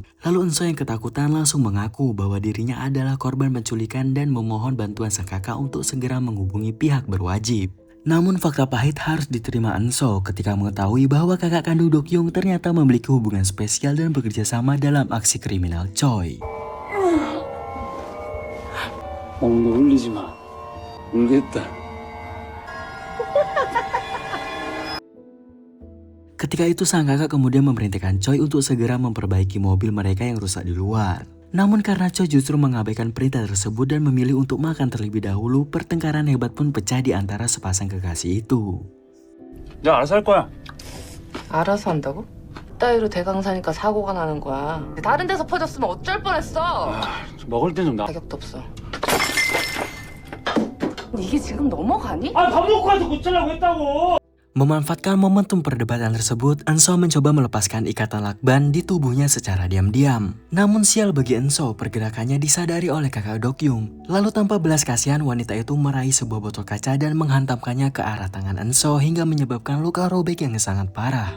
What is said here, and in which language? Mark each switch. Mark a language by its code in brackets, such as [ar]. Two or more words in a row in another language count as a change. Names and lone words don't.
[id] Lalu Enso yang ketakutan langsung mengaku bahwa dirinya adalah korban penculikan dan memohon bantuan sang kakak untuk segera menghubungi pihak berwajib. Namun fakta pahit harus diterima Enso ketika mengetahui bahwa kakak kandung Dokyung ternyata memiliki hubungan spesial dan bekerja sama dalam aksi kriminal Choi. [ko] 엉덩 울리지 마. 울겠다. [id] Ketika itu sang kakak kemudian memerintahkan Choi untuk segera memperbaiki mobil mereka yang rusak di luar. Namun karena Choi justru mengabaikan perintah tersebut dan memilih untuk makan terlebih dahulu, pertengkaran hebat pun pecah di antara sepasang kekasih itu. [ko] 내가 알아서 할 거야. 알아서 한다고? 따위로 대강 사니까 사고가 나는 거야. 다른 데서 퍼졌으면 어쩔 뻔했어. 먹을 때 좀 나. 자격도 없어. 이게 지금 넘어가니? 밥 먹고 와서 고치려고 했다고. [id] Memanfaatkan momentum perdebatan tersebut, Enso mencoba melepaskan ikatan lakban di tubuhnya secara diam-diam. Namun sial bagi Enso, pergerakannya disadari oleh kakak Dokyung. Lalu tanpa belas kasihan, wanita itu meraih sebuah botol kaca dan menghantamkannya ke arah tangan Enso hingga menyebabkan luka robek yang sangat parah.